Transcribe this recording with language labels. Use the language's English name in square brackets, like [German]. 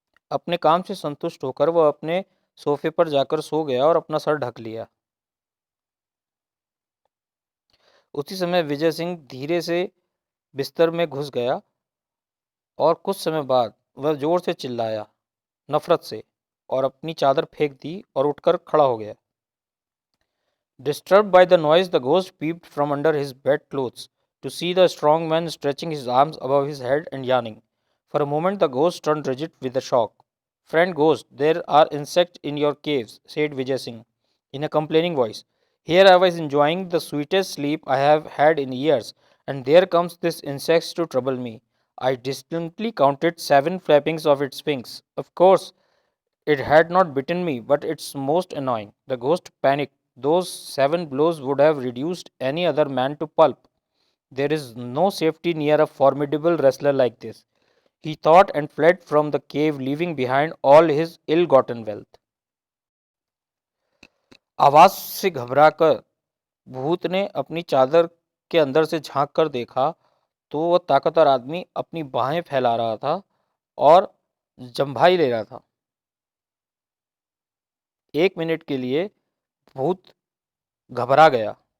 [Hindi] अपने काम से संतुष्ट होकर वह अपने सोफे पर जाकर सो गया और अपना सर ढक लिया। उसी समय विजय सिंह धीरे से बिस्तर में घुस गया, और कुछ समय बाद वह जोर से चिल्लाया, नफरत से, और अपनी चादर फेंक दी और उठकर खड़ा हो गया। [English] Disturbed by the noise, the ghost peeped from under his bedclothes to see the strong man stretching his arms above his head and yawning. For a moment, the ghost turned rigid with a shock. Friend ghost, there are insects in your caves, said Vijay Singh in a complaining voice. Here I was enjoying the sweetest sleep I have had in years, and there comes this insect to trouble me. I distinctly counted 7 flappings of its wings. Of course, it had not bitten me, but it's most annoying. The ghost panicked. Those 7 blows would have reduced any other man to pulp. There is no safety near a formidable wrestler like this, he thought, and fled from the cave, leaving behind all his ill gotten wealth. [Hindi] आवाज से घबराकर भूत ने अपनी चादर के अंदर से झांक कर देखा तो वह ताकतवर आदमी अपनी बाहें फैला रहा था और जम्भाई ले रहा था। 1 मिनट के लिए भूत घबरा गया।